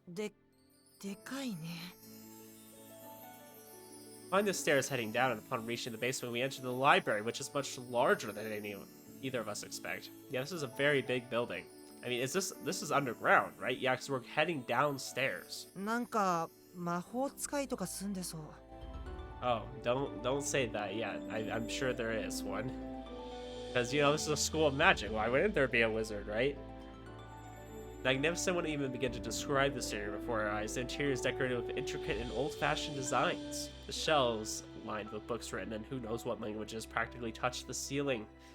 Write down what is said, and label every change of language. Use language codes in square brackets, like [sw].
[ja] でかいね。 [en] Climb the stairs heading down, and upon reaching the basement, we enter the library, which is much larger than either of us expect. Yeah, this is a very big building. I mean, this is underground, right? Yeah, because we're heading downstairs. [ja] なんか魔法使いとか住んでそう。 [en] Oh, don't say that yet. I'm sure there is one. Because, you know, this is a school of magic. Why wouldn't there be a wizard, right? Magnificent wouldn't even begin to describe this area before our eyes. The interior is decorated with intricate and old-fashioned designs. The shelves, lined with books written in who knows what languages, practically touch the ceiling.